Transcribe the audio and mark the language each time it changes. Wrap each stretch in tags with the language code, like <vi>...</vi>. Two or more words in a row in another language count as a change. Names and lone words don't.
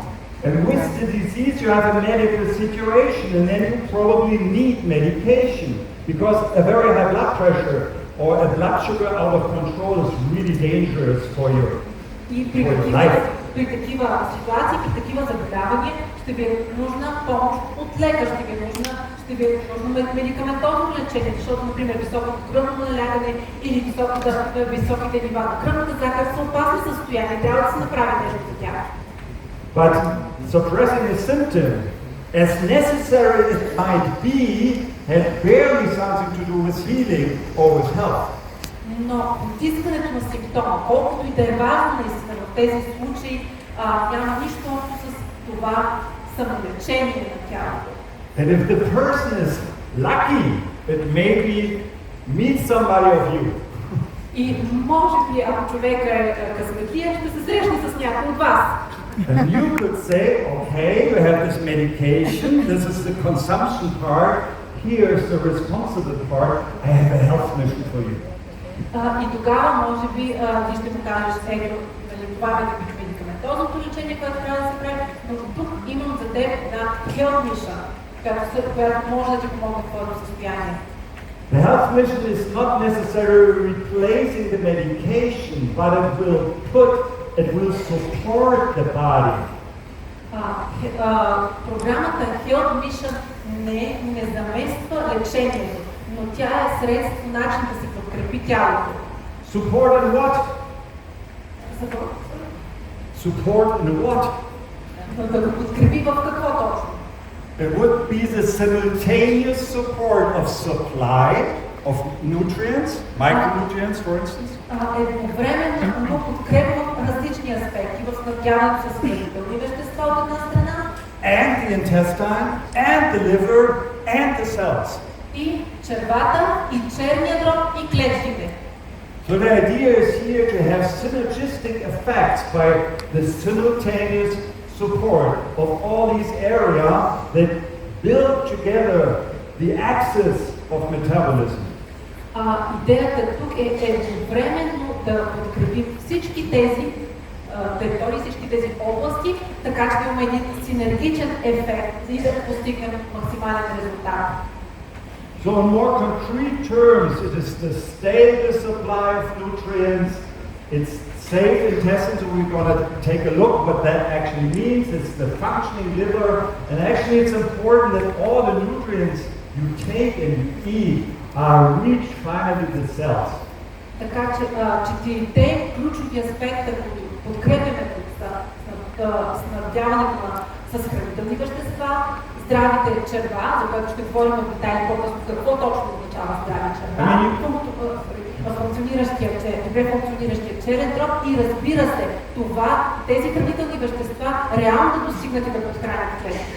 <en>And with the disease you have a medical situation, and then you probably need medication, because a very high blood pressure or a blood sugar out of control is really dangerous for your life.</en> <bg>При такива ситуации, при такива заболявания ще ви е нужна помощ от лекар, ще ви е нужно медикаментозно лечение, защото, например, високото кръвно налягане или високите нива на кръвната захар са опасни състояния, трябва да се направи нещо за тях.</bg> <en>But suppressing a symptom, as necessary as it might be, has barely something to do with healing or with health.</en> <bg>Но потискането на симптома, колкото и да е важно наистина в тези случаи, няма нищо общо с това самолечение на тялото.</bg> <en>And if the person is lucky, it maybe meets somebody of you.</en> <bg>И може би, ако човека е късметлия, ще се срещне с някой от вас.</bg> <en>And you could say, okay, you have this medication, this is the consumption part, here's the responsible part, I have a health mission for you.</en> <bg>И тогава, може би, ти ще му кажеш, това е медикаментозното лечение, което трябва да се прави, но тук имам за теб една</bg> <en>health mission,</en> <bg>която може да ти помогне в твоето състояние.</bg> <en>The health mission is not necessarily replacing the medication, but it will support the body.</en> <bg>Програмата Health Mission не замества лечението, но тя е средство, начин да се подкрепи тялото.</bg> <en>Support in what? Support in what?</en> <bg>да го подкрепи в какво точно?</bg> <en>It would be the simultaneous support of supply of nutrients, micronutrients for instance,</en> <bg>Едновременно подкрепа в различни аспекти, в снабдяването с хранителни вещества от една страна</bg> <en>and the intestine, and the liver, and the cells.</en> <bg>и червата, и черния дроб, и клетките.</bg> <en>So the idea is here to have synergistic effects by the simultaneous support of all these areas that build together the axis of metabolism.</en> <bg>Идеята тук е едновременно да подкрепим всички тези територии, всички тези области, така че да имаме един синергичен ефект и да постигнем максимален резултат.</bg> <en>So in more concrete terms, it is the stable supply of nutrients, it's safe intestines, and we're going to take a look what that actually means. It's the functioning liver, and actually it's important that all the nutrients you take and you eat are reached finally to the cells.</en> <bg>Така че четирите ключови аспекта, които подкрепяме снабдяването с хранителни вещества, здравите черва, за което ще говорим в детайли по-късно какво точно означава здрави черва, добре функциониращия черен дроб и разбира се, тези хранителни вещества реално да достигнат и да подхранят клетките.</bg>